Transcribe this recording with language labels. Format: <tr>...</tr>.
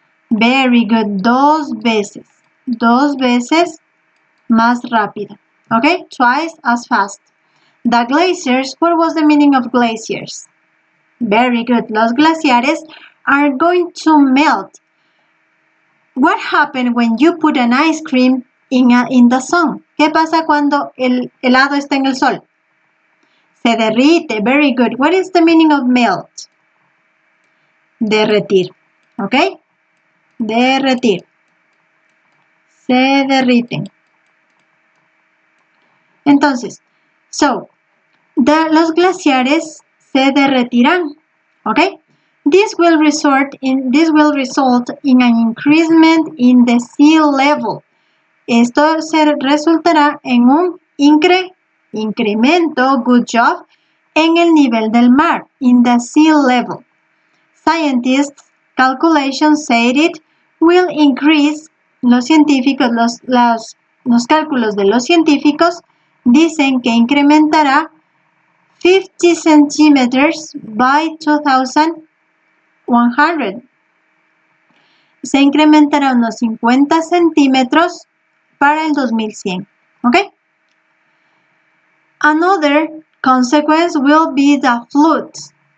<en>Very good.</en> <es>Dos veces más rápido. Okay?</es> <en>Twice as fast. The glaciers, what was the meaning of glaciers? Very good.</en> <es>Los glaciares</es> <en>are going to melt. What happens when you put an ice cream in the sun?</en> <es>¿Qué pasa cuando el helado está en el sol? Se derrite.</es> <en>Very good. What is the meaning of melt?</en> <es>Derretir. ¿Ok? Derretir. Se derriten. Entonces, los glaciares se derretirán. ¿Ok?</es> <en>This will result in an increasement in the sea level.</en> <es>Esto resultará en un incremento,</es> <en>good job,</en> <es>en el nivel del mar,</es> <en>in the sea level. Scientists' calculations said it will increase.</en> <es>Los científicos, los cálculos de los científicos dicen que incrementará 50</es> <en>centimeters by 2100.</en> <es>Se incrementará unos 50 centímetros para el 2100. ¿Ok?</es> <en>Another consequence will be the floods.</en>